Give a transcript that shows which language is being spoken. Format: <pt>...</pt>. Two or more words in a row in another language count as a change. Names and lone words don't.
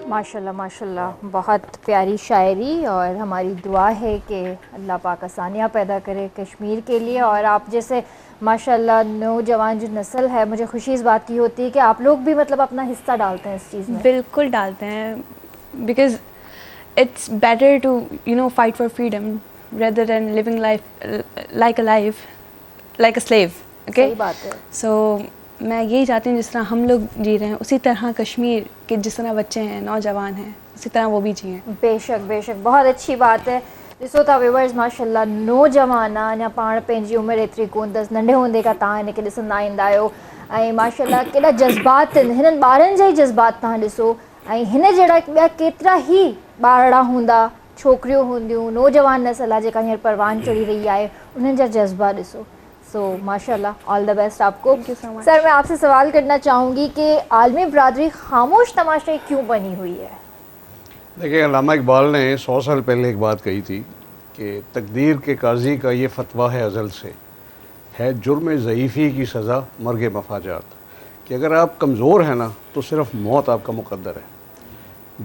<ur>ماشاءاللہ ماشاءاللہ، بہت پیاری شاعری، اور ہماری دعا ہے کہ اللہ پاک آسانیاں پیدا کرے کشمیر کے لیے. اور آپ جیسے ماشاءاللہ نوجوان جو نسل ہے، مجھے خوشی اس بات کی ہوتی ہے کہ آپ لوگ بھی مطلب اپنا حصہ ڈالتے ہیں اس چیز میں. بالکل ڈالتے ہیں,</ur> <en>because it's better to fight for freedom rather than living life like a slave.</en> <ur>ओके, صحیح بات ہے. سو میں یہی چاہتی ہوں جس طرح ہم لوگ جی رہے ہیں اسی طرح کشمیر کے جس طرح بچے ہیں، نوجوان ہیں، اسی طرح وہ بھی جئیں. بے شک بے شک، بہت اچھی بات ہے.</ur> <sd>ॾिसो था व्यूवर्स, माशाल्लाह नौजवान अञा पाण पंहिंजी उमिरि एतिरी कोन अथसि, नंढे हूंदे खां तव्हां हिनखे ॾिसंदा ईंदा आहियो, ऐं माशाल्लाह केॾा जज़्बात आहिनि हिननि ॿारनि जा ई जज़्बात तव्हां ॾिसो, ऐं हिन जहिड़ा ॿिया केतिरा ई ॿारड़ा हूंदा, छोकिरियूं हूंदियूं, नौजवान नस्ल आहे जेका हींअर परवान चढ़ी रही आहे, उन्हनि जा जज़्बा ॾिसो।</sd> <ur>سو ماشاءاللہ,</ur> <en>all the best</en> <ur>آپ کو۔ سر، میں آپ سے سوال کرنا چاہوں گی کہ عالمی برادری خاموش تماشائی کیوں بنی ہوئی ہے? دیکھیے، علامہ اقبال نے 100 سال پہلے ایک بات کہی تھی کہ تقدیر کے قاضی کا یہ فتویٰ ہے ازل سے، ہے جرم ضعیفی کی سزا مرگ مفاجات، کہ اگر آپ کمزور ہیں نا تو صرف موت آپ کا مقدر ہے.</ur>